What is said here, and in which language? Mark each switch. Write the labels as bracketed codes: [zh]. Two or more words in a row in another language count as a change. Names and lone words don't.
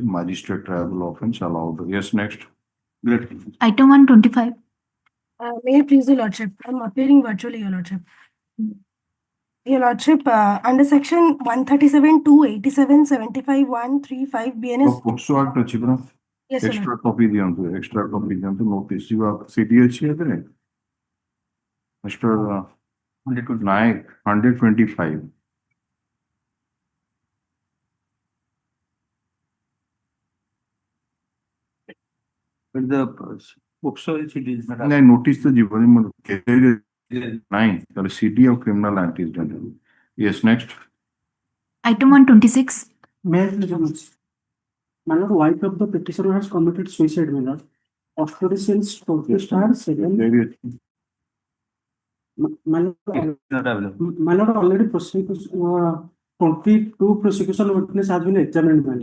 [en] Magistrate tribal offense allowed. Yes, next. Great. Item 125. May I please, your lordship? I'm appearing virtually, your lordship. Your lordship, under section 137, 287, 75, 135 BNS. [or] POCSO Act ଅଛି ପରା? [en] Yes, sir. Extra copy [or] ଦିଅନ୍ତୁ notice ଯିବା CD ଅଛି ଏଥିରେ Mr. [en] Naik 125 The POCSO CD is not. [or] ନାଇଁ notice ତ ଯିବନି ମୋର ନାଇଁ ତାହେଲେ [en] CD of criminal antecedent. Yes, next. Item 126. May I please? My lord, wife of the petitioner has committed suicide, my lord. Custody since 20 my lord, already prosecution, 22 prosecution witness has been examined, my lord.